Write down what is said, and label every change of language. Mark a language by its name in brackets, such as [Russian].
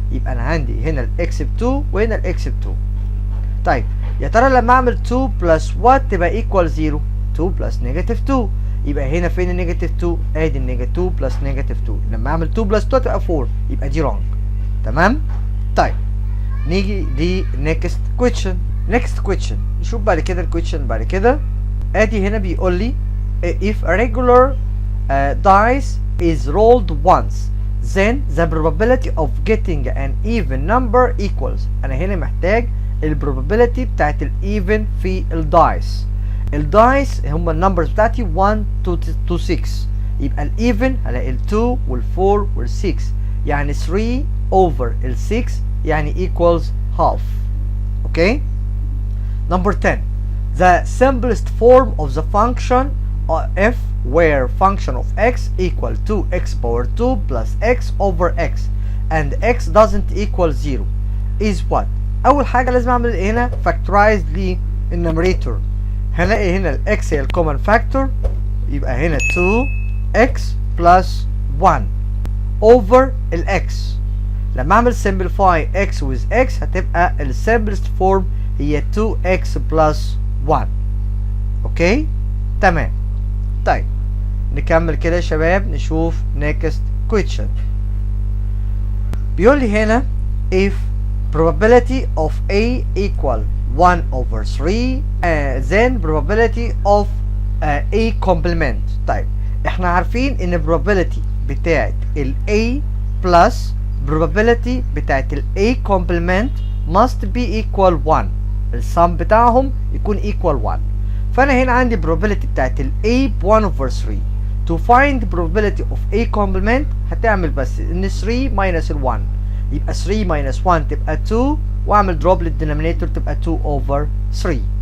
[Arabic] يبقى انا عندي هنا الاكس ب 2 وهنا الاكس ب 2. طيب يا ترى لما اعمل 2 بلس وات تبقى ايكوال 0؟ 2 بلس نيجاتيف 2. يبقى هنا فين النيجاتيف 2؟ ادي النيجاتيف 2 بلس نيجاتيف 2. لما اعمل 2 بلس 2 تبقى 4، يبقى دي رونج. تمام. طيب نيجي دي نيكست كويشن. نيكست كويشن نشوف بعد كده الكويشن بعد كده. ادي هنا بيقول لي [English] if a regular dice is rolled once then the probability of getting an even number equals. [Arabic] انا هنا محتاج البروبابيلتي بتاعت الايفن في الدايس. الدايس هم النمبرز بتاعتي 1 to 6، يبقى الايفن هلاقي ال 2 وال 4 وال 6، يعني 3 over ال 6 يعني equals half. اوكي. number 10. [English] The simplest form of the function f where function of x equal 2x power 2 plus x over x and x doesn't equal 0 is what. [Arabic] اول حاجه لازم اعمل هنا factorize للنوميريتور. هلاقي هنا الاكس هي الكومن فاكتور، يبقى هنا 2x plus 1 over الاكس. لما اعمل simplify x with x هتبقى ال simplest form هي 2x plus 1. اوكي. تمام. طيب نكمل كده يا شباب نشوف next question. بيقول لي هنا [English] if probability of A equal 1 over 3 then probability of A complement. [Arabic] طيب احنا عارفين ان [English] probability بتاعت ال A plus probability بتاعت ال A complement must be equal 1. [Arabic] السم بتاعهم يكون equal 1. فانا هنا عندي probability بتاعت ال A ب 1 over 3. [English] to find probability of A complement [Arabic] هتعمل بس ان 3 minus ال 1، يبقى 3 minus 1 تبقى 2، واعمل دروب للدينومينيتور تبقى 2 over 3.